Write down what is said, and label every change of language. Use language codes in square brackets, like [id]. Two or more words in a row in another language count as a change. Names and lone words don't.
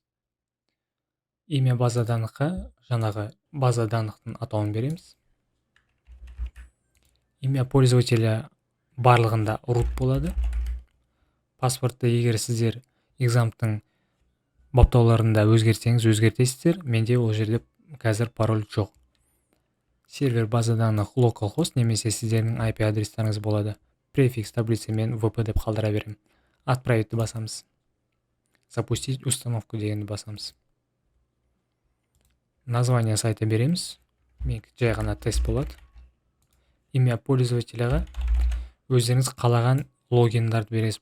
[ru] Имя база данныхқа [kk] жаңағы [ru] база данныхтың [kk] атауын береміз. [ru] Имя пользователя [kk] барлығында root болады. Паспортты егер сіздер Exampтың баптауларында өзгертсеңіз өзгертесіздер. Менде ол жерде қазір пароль жоқ. [ru] Сервер база данных [kk] localhost немесе сіздердің IP адрестарыңыз болады. [ru] Префикс таблица [kk] мен VP деп қалдыра берем. Отправить басамыз. [ru] Запустить установку [kk] дегенді басамыз. [ru] Название сайта [kk] береміз. Мен жай ғана тест болады. [ru] Имя пользователяға [kk] өздеріңіз қалаған логиндарды бересіз.